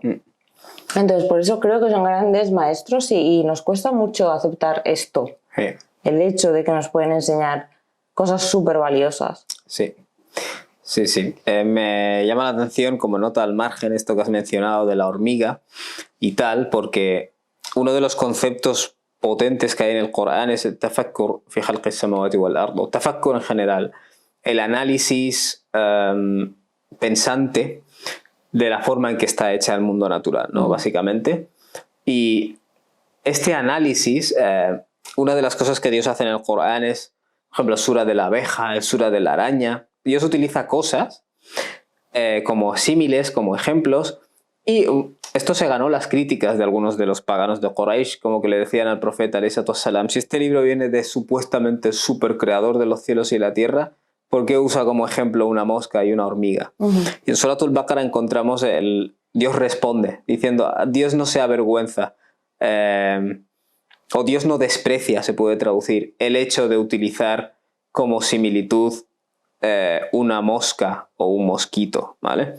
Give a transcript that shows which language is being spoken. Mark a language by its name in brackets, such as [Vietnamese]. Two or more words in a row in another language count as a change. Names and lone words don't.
[Spanish] Entonces por eso creo que son grandes maestros y nos cuesta mucho aceptar esto, el hecho de que nos pueden enseñar cosas súper valiosas. Sí. Me llama la atención como nota al margen esto que has mencionado de la hormiga y tal, porque uno de los conceptos potentes que hay en el Corán es el [Arabic] تفكر في خلق السماوات والأرض, [Spanish] o tafakkur en general, el análisis pensante de la forma en que está hecha el mundo natural, ¿no? Básicamente. Y este análisis, una de las cosas que Dios hace en el Corán es, por ejemplo, el sura de la abeja, el sura de la araña. Dios utiliza cosas como símiles, como ejemplos, y esto se ganó las críticas de algunos de los paganos de Quraysh, como que le decían al profeta, [Arabic] عليه الصلاة والسلام, [Spanish] si este libro viene de supuestamente el super creador de los cielos y la tierra, ¿por qué usa como ejemplo una mosca y una hormiga? Y en Suratul Baqara encontramos Dios responde, diciendo, Dios no se avergüenza, o Dios no desprecia, se puede traducir, el hecho de utilizar como similitud una mosca o un mosquito, ¿vale?